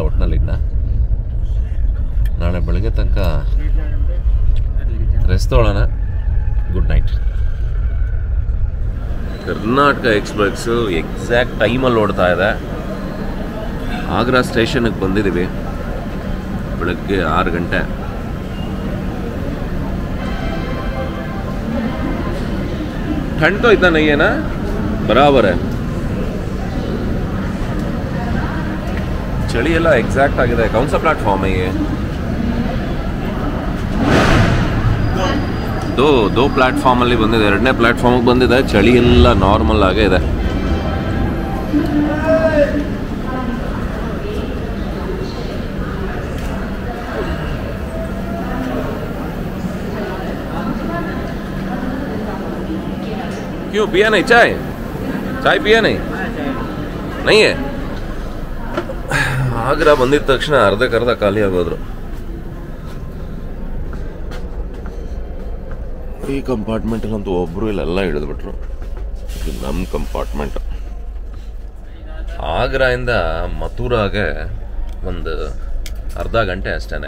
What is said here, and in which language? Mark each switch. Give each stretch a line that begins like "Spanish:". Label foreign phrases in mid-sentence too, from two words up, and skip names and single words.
Kannada: ಒಟ್ಟಿನಲ್ಲಿ ನಾಳೆ ಬೆಳಗ್ಗೆ ತನಕ ರೆಸ್ಟ್ ತೊಗೊಳ್ಳೋಣ.
English: good night.
Kannada: ಕರ್ನಾಟಕ ಎಕ್ಸ್ಪ್ರೆಸ್ಸು ಎಕ್ಸಾಕ್ಟ್ ಟೈಮಲ್ಲಿ ಓಡ್ತಾ ಇದೆ. ಆಗ್ರಾ ಸ್ಟೇಷನ್ಗೆ ಬಂದಿದ್ದೀವಿ ಬೆಳಗ್ಗೆ 6 ಗಂಟೆ.
Hindi: ठंड तो इतना नहीं है ना, बराबर है.
Kannada: ಚಳಿ ಎಲ್ಲ ಎಕ್ಸಾಕ್ಟ್ ಆಗಿದೆ.
Hindi: कौन सा प्लेटफ़ॉर्म है ये? दो
Kannada: ಪ್ಲಾಟ್ಫಾರ್ಮಲ್ಲಿ ಬಂದಿದೆ. 2ನೇ ಪ್ಲಾಟ್ಫಾರ್ಮಿಗೆ ಬಂದಿದೆ. ಚಳಿ ಎಲ್ಲ ನಾರ್ಮಲ್ ಆಗೇ ಇದೆ.
Hindi: क्यों पिया नहीं चाय पिया नहीं है?
Kannada: ಆಗ್ರಾ ಬಂದಿದ ತಕ್ಷಣ ಅರ್ಧಕ್ಕರ್ಧ ಖಾಲಿ ಆಗೋದ್ರು. ಈ ಕಂಪಾರ್ಟ್ಮೆಂಟಲ್ಲಂತೂ ಒಬ್ಬರು ಇಲ್ಲೆಲ್ಲ ಹಿಡಿದ್ಬಿಟ್ರು. ಇದು ನಮ್ಮ ಕಂಪಾರ್ಟ್ಮೆಂಟ್. ಆಗ್ರಾಯಿಂದ ಮಥುರಾಗೆ ಒಂದು ಅರ್ಧ ಗಂಟೆ ಅಷ್ಟೇ.